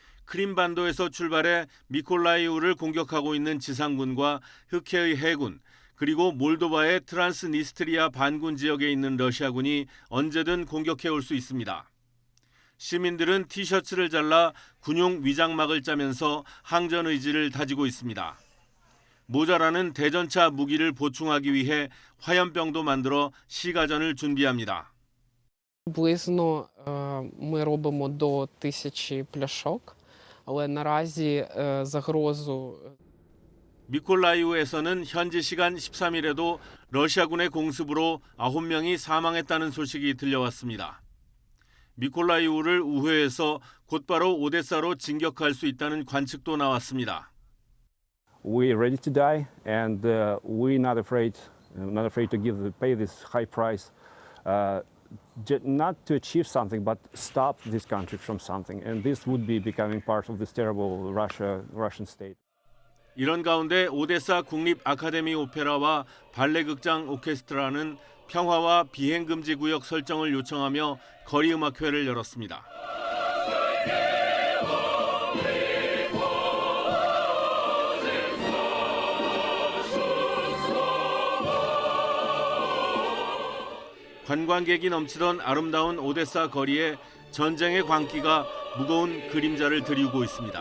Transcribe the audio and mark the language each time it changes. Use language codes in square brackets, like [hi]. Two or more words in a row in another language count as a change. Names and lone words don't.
[ko] 크림반도에서 출발해 미콜라이우를 공격하고 있는 지상군과 흑해의 해군, 그리고 몰도바의 트란스니스트리아 반군 지역에 있는 러시아군이 언제든 공격해올 수 있습니다. 시민들은 티셔츠를 잘라 군용 위장막을 짜면서 항전 의지를 다지고 있습니다. 모자라는 대전차 무기를 보충하기 위해 화염병도 만들어 시가전을 준비합니다. [uk] Приблизно ми робимо до 1000 пляшок, але наразі загрозу. [ko] 미콜라이우에서는 현지 시간 13일에도 러시아군의 공습으로 9명이 사망했다는 소식이 들려왔습니다. 미콜라이우를 우회해서 곧바로 오데사로 진격할 수 있다는 관측도 나왔습니다. [en] We're ready to die, and we're not afraid to pay this high price, not to achieve something, but stop this country from something. And this would be becoming part of this terrible Russian state. [ko] 이런 가운데 오데사 국립 아카데미 오페라와 발레 극장 오케스트라는 평화와 비행 금지 구역 설정을 요청하며 거리 음악회를 열었습니다. 관광객이 넘치던 아름다운 오데사 거리에 전쟁의 광기가 무거운 그림자를 드리우고 있습니다.